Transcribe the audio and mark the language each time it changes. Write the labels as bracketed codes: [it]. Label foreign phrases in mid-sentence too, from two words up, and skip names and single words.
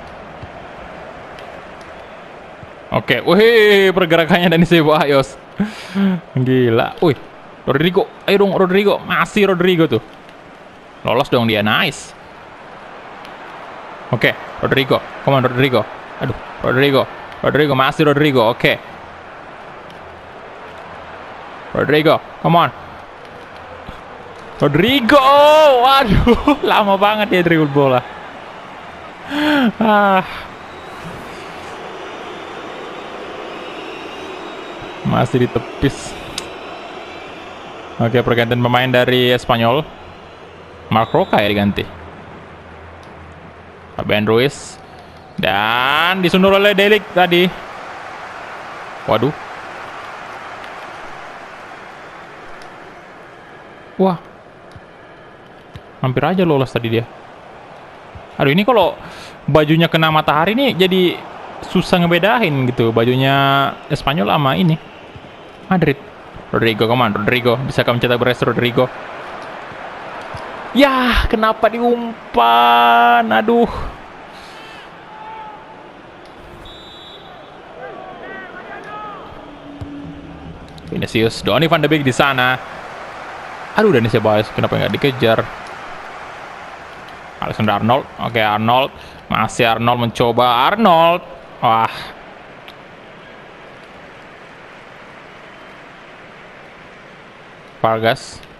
[id] Oke, wih, pergerakannya Dani Ceballos. Gila. Wih, Rodrigo. Ayo dong Rodrigo. Masih Rodrigo tuh. Lolos dong dia, nice. Oke, [en] Rodrigo. Come on Rodrigo. [id] Aduh, Rodrigo. Rodrigo, masih Rodrigo. Oke. [en] Rodrigo, come on. Rodrigo. [id] Waduh, lama banget dia dribble bola. Masih ditepis. Oke, pergantian pemain dari Espanyol. Marc Roca ya diganti. Fabian Ruiz. Dan disundur oleh Delik tadi. Waduh. Wah. Hampir aja lolos tadi dia. Aduh, ini kalau bajunya kena matahari nih jadi susah ngebedain gitu. Bajunya Espanyol sama ini Madrid. [en] Rodrigo, come on, Rodrigo. [id] Bisa kamu cetak beres, Rodrigo. Yah, kenapa diumpan? Aduh. Vinicius, Donny van de Beek di sana. Aduh, Dani Ceballos kenapa nggak dikejar? Alexander Arnold. Oke, Arnold. Masih Arnold mencoba. Arnold. Wah. Vargas.